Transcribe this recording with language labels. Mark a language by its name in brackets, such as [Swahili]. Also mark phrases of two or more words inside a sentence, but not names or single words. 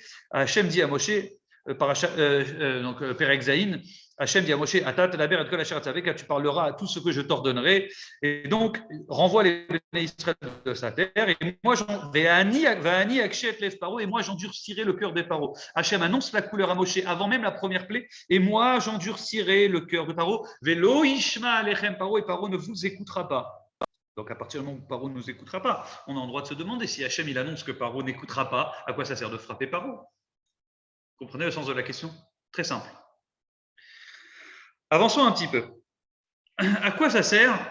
[French] Hachem dit à Moshe, [Hebrew] פרק ז, [French] Hachem dit à Moshe, tu parleras à tout ce que je t'ordonnerai. Et donc, renvoie les Israël de sa terre. Et moi, j'endurcirai le cœur des Paro. Hachem annonce la couleur à Moshe avant même la première plaie. Et moi, j'endurcirai le cœur de Paro. [Hebrew] ולא ישמע אליכם פרעה, [French] et Paro ne vous écoutera pas. Donc, à partir du moment où Paro ne nous écoutera pas, on a le droit de se demander si Hachem il annonce que Paro n'écoutera pas, à quoi ça sert de frapper Paro? Vous comprenez le sens de la question? Très simple. Avançons un petit peu. À quoi ça sert?